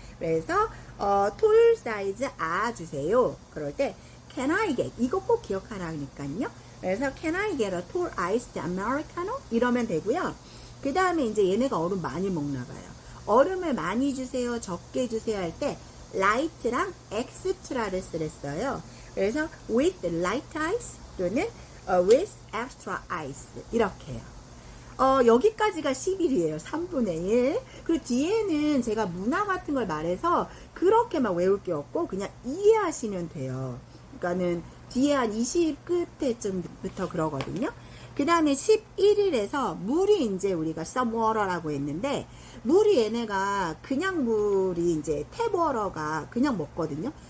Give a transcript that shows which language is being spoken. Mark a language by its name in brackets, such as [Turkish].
[Korean] 그래서 톨 사이즈 주세요. 그럴 때 [English] can I get, [Korean] 이거 꼭 기억하라니까요. 그래서 [English] can I get a tall iced americano? [Korean] 이러면 되고요. 그 다음에 이제 얘네가 얼음 많이 먹나 봐요. 얼음을 많이 주세요, 적게 주세요 할 때 light랑 extra를 쓰랬어요. 그래서 [English] with light ice 또는 with extra ice [Korean] 이렇게 해요. 여기까지가 11이에요. 3분의 1. 그리고 뒤에는 제가 문화 같은 걸 말해서 그렇게 막 외울 게 없고 그냥 이해하시면 돼요. 그러니까는 뒤에 한 20 끝에쯤부터 그러거든요. 그 다음에 11일에서 물이 이제 우리가 [English] some water [Korean] 라고 했는데, 물이 얘네가 그냥 물이 이제 탭 워터가 그냥 먹거든요.